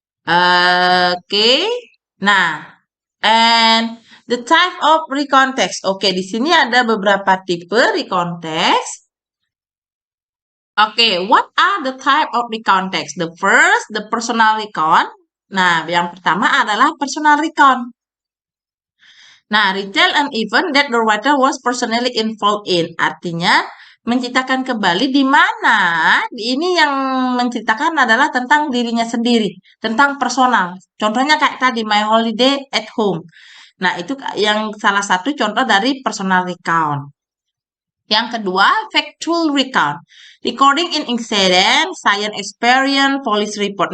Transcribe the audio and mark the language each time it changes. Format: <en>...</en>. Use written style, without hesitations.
<en>Oke. Nah, and the type of recount text.</en> <id>Oke, di sini ada beberapa tipe recount text.</id> <en>Oke, what are the type of recount text? The first, the personal recount.</en> <id>Nah, yang pertama adalah personal recount.</id> <en>Nah, retell an event that the writer was personally involved in.</en> <id>Artinya, menceritakan kembali di mana ini yang menceritakan adalah tentang dirinya sendiri, tentang personal. Contohnya kayak tadi, my holiday at home. Nah, itu yang salah satu contoh dari personal recount. Yang kedua, factual recount.</id> <en>Recording in incident, science experience, police report.</en>